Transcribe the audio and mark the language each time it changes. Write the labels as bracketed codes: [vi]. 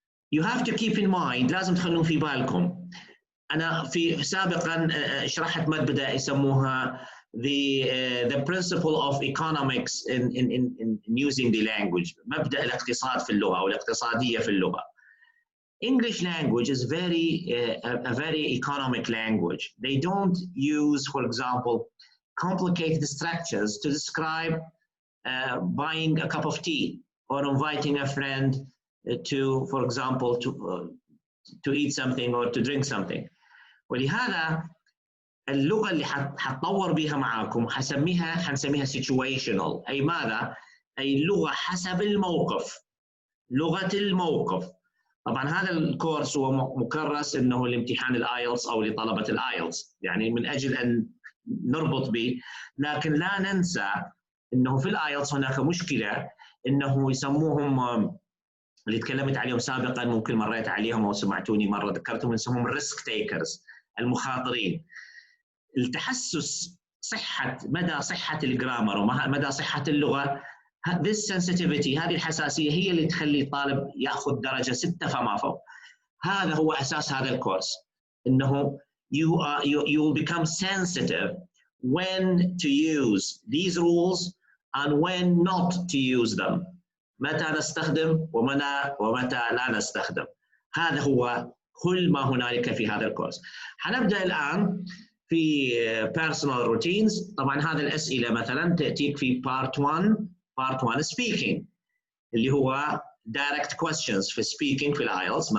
[en] You have to keep in mind، [ar] لازم تخلون في بالكم. أنا في سابقا شرحت مادة يسموها [en] the principle of economics in using the language، [ar] مبدأ الاقتصاد في اللغة أو الاقتصادية في اللغة. [en] English language is a very economic language. They don't use, for example, complicated structures to describe buying a cup of tea or inviting a friend to, for example, to eat something or to drink something. [ar] ولهذا اللغة اللي حتطور بها معاكم حنسميها situational. أي ماذا؟ أي لغة حسب الموقف، لغة الموقف. طبعا هذا الكورس هو مكرس انه لامتحان الايلتس او لطلبة الايلتس، يعني من اجل ان نربط به، لكن لا ننسى انه في الايلتس هناك مشكلة انه يسموهم اللي تكلمت عليهم سابقا، ممكن مريت عليهم او سمعتوني مرة ذكرتهم، يسموهم الريسك تيكرز، المخاطرين. التحسس مدى صحة الجرامر ومدى صحة اللغة، [en] this sensitivity، [ar] هذه الحساسية هي اللي تخلي الطالب يأخذ درجة 6 فما فوق. هذا هو أساس هذا الكورس، إنه [en] you will become sensitive when to use these rules and when not to use them. [ar] متى نستخدم ومتى لا نستخدم. هذا هو كل ما هنالك في هذا الكورس. حنبدأ الآن في personal routines. طبعا هذه الأسئلة مثلا تأتيك في part 1 speaking، اللي هو direct questions في speaking في الايلتس.